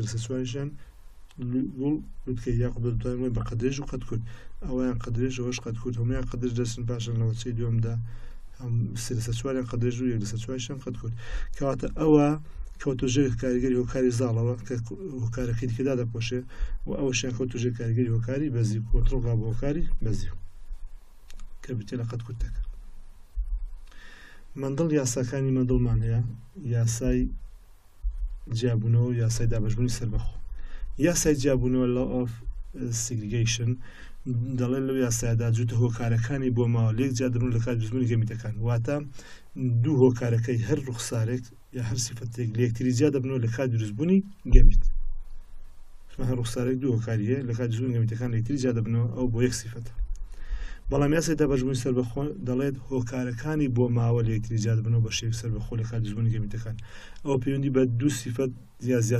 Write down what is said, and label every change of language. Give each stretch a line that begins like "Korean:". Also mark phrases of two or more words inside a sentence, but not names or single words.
Central Kurdish: لەسەر چواریشیان گوڵ لوتکەی یاخود دەتوانین بە قەدرێژ و قەتکورد ئەوەیان قەدرێژ ئەوەش قەتکورد هەمویان قەدرێژ دەچن پاشان لە وەسەی دووەمدا سێ لەسەر چواریان قەدرێژ و یەک لەسەر چواریشیان قەتکورد کەواتە ئەوە کەوتە ژێر کاریگەری هۆکاری زاڵەوە کە هۆکارەکەی دیکەدا دەپۆشێ و ئەوەشیان کەوتە ژێر کاریگەری هۆکاری بەزیو کۆنتڕۆڵ بە هۆکاری بەزیو کە بچێ لە قەتکورتەکە مندڵ یاساکانی مندڵمان هەیە یاسای جیابوونەوە یاسای دابەشبوونی سەربەخۆ یاسای جیابوونەوە
English: law of segregation
Central Kurdish: دەڵێن لەو یاسایەدا جوتە هۆکارەکانی بۆ ماوە لێک جیا دەبن لە کات دروستبوونی گەمیتەکان واتە دوو هۆکارەکەی هەر ڕوخسارێک یا هەر سیفەتێک لە یەکتری جیا دەبنەوە لە کات دروستبوونی گەمیت هەر ڕوخسارێک دوو هۆکاری هەیە لە کات دروستبوونی گەمیتەکان لە یەکتری جیا دەبنەوە ئەو بۆ یەک سیفەتە بەڵام یاسای دابەشبوونی سەربەخۆ دەڵێت هۆکارەکانی بۆ ماوە لە یەکتری جیا دەبنەوە بە شێوەی سەربەخۆ لە کات دروستبوونی گەمیتەکان ئەو پەیوەندی بە دوو سیفەت یا زیاتر